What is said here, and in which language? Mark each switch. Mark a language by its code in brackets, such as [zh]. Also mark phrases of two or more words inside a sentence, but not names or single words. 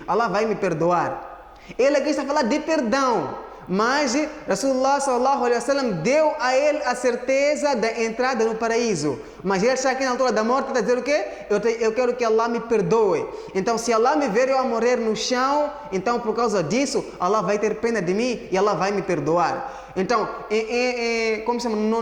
[pt] Allah vai me perdoar. Ele aqui está a falar de perdão. Mas Rasulullah [ar] صلى الله عليه وسلم [pt] deu a ele a certeza da entrada no paraíso. Mas ele está aqui na altura da morte, está a dizer o quê? Eu quero que Allah me perdoe. Então, se Allah me ver eu a morrer no chão, então por causa disso, Allah vai ter pena de mim e Allah vai me perdoar. Então, como se chama?